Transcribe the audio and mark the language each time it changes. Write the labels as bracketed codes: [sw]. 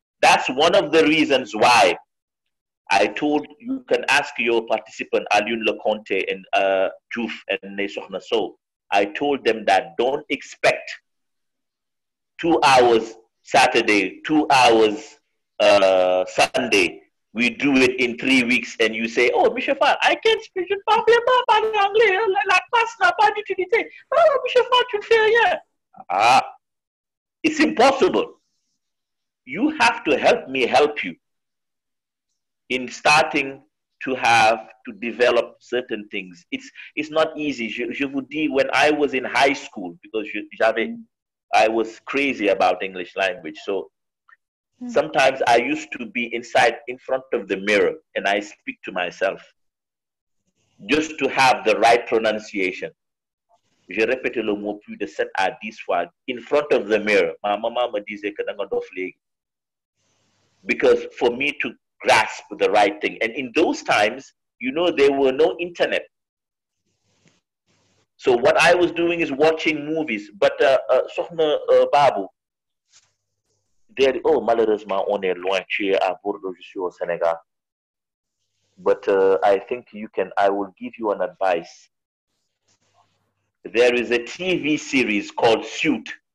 [en] That's one of the reasons why I told you can ask your participant Alioune Leconte and Diouf and Sokhna Sow. I told them that don't expect 2 hours Saturday, 2 hours Sunday. We do it in 3 weeks, and you say, "Oh, Monsieur Fan, I can't speak. [fr] Je ne parle pas parler anglais. La classe n'a pas d'utilité. Oh, Monsieur Fan, tu ne fais rien." [en] It's impossible. You have to help me help you in starting to develop certain things. It's not easy. [fr] Je vous dis, [en] when I was in high school, because I was crazy about English language. So sometimes I used to be in front of the mirror, and I speak to myself just to have the right pronunciation. [fr] J'ai répété le mot plus de 7 à 10 fois [en] in front of the mirror. [fr] Ma maman me disait que [wo] danga dof légui. [en] Because for me to grasp the right thing. And in those times, there were no internet. So what I was doing is watching movies. But Sohna Babu, [fr] malheureusement, on est loin. Tu es à Bordeaux, je suis au Sénégal. [en] But I think I will give you an advice. There is a TV series called Suit.